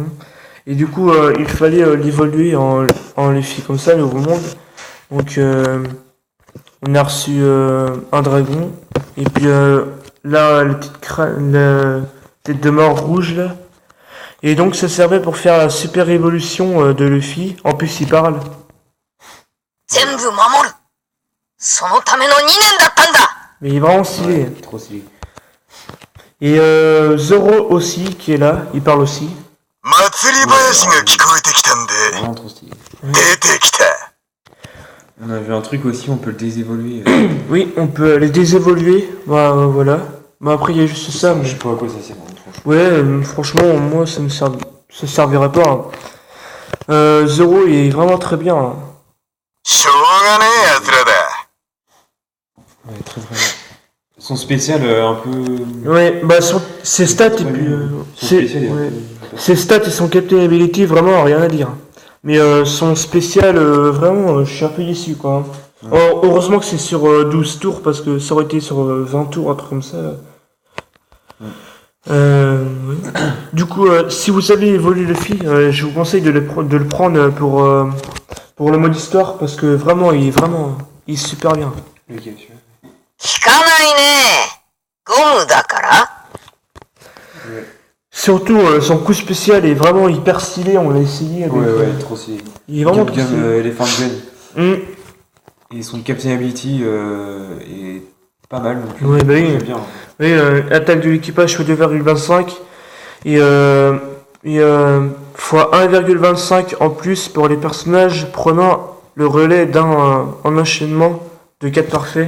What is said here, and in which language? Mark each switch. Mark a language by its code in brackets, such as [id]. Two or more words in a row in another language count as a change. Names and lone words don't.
[fr] Et du coup il fallait l'évoluer en Luffy comme ça, nouveau monde. Donc on a reçu un dragon. Et puis là, la tête de mort rouge là. Et donc ça servait pour faire la super évolution de Luffy. En plus il parle. [ja] 全部守る。そのための2年だったんだ。 [fr] Mais il est vraiment stylé. Ouais, trop stylé. Et Zoro aussi qui est là, il parle aussi. [ja] 祭り林が聞こえてきたんで、 [fr] Vraiment trop stylé. [ja] 出てきた。 [fr] On a vu un truc aussi, on peut le désévoluer. Oui, on peut les désévoluer. Bah, voilà. Bah après il y a juste ça. Je Mais... sais pas à quoi ça sert, franchement. Ouais, franchement moi ça servirait pas. Hein. Zoro est vraiment très bien, hein. [ja] しょうがねえ奴らだ。 [fr] Ouais, très très bien. Son spécial, un peu. Ouais, bah ses stats et puis Son spécial est un ouais. peu. Ses stats et son [en] captain ability, [fr] vraiment rien à dire. Mais son spécial, vraiment, je suis un peu déçu quoi. Ouais. Oh, heureusement que c'est sur 12 tours parce que ça aurait été sur 20 tours, un truc comme ça. Ouais. Du coup, si vous savez évoluer le Luffy, je vous conseille de le prendre pour le mode histoire parce que vraiment, il est super bien. Ok, celui-là. [ja] 引かないね。ゴムだから。 [fr] Ouais. Surtout, son coup spécial est vraiment hyper stylé, on l'a essayé. Avec, Ouais, trop stylé. il est vraiment trop Gum stylé. Elephant Gun. Mm. Et son [en] Captain Ability [fr] est pas mal. Donc, Ouais, bah oui. j'aime bien. Oui, attaque de l'équipage fois 2,25 et fois 1,25 en plus pour les personnages prenant le relais d'un en enchaînement de 4 parfaits.